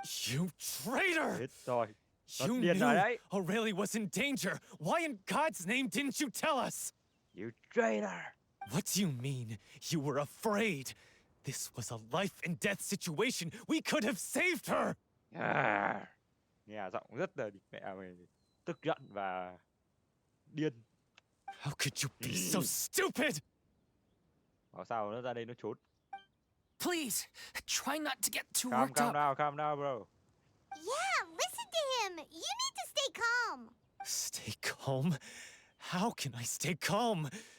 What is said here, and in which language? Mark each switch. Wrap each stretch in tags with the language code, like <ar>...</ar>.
<en>You traitor!</en> <vi>Chết rồi.</vi> <en>You knew Aurelie was in danger. Why in God's name didn't you tell us? You traitor! What do you mean? You were afraid. This was a life and death situation. We could have saved her.</en> <vi>Nghe giọng rất là mẹ mình tức giận và điên.</vi> <en>How could you be so stupid?</en> <vi>Bảo sao nó ra đây nó trốn.</vi> <en>Please, try not to get too worked up. Calm down, bro. Yeah, listen to him. You need to stay calm. Stay calm? How can I stay calm?</en>